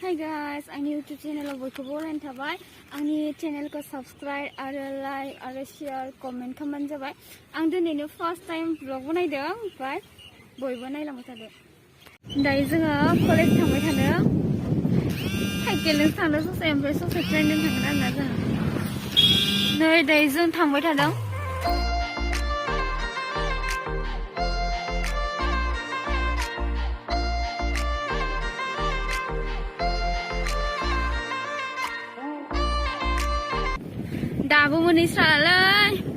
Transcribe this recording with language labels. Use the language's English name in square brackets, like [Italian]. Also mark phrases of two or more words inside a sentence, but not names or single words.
[Bodo] guys, आंनि YouTube channel बयखौबो बरायनाय थाबाय आंनि channel को subscribe आरो like आरो [English] share comment [Bodo] खालामबानो जाबाय आं दिनैनो first [English] time vlog [Bodo] बनायदों ओमफ्राय बयबो नायलांबाय थादो दायो जोङो कलेज थांबाय थादों साइकेलजों थांदों ससे ओमफ्राय ससे ट्रेनजों थांगोन आरोना जों नै दायो जों थांबाय थादों दाबो मोनहैस्रालाय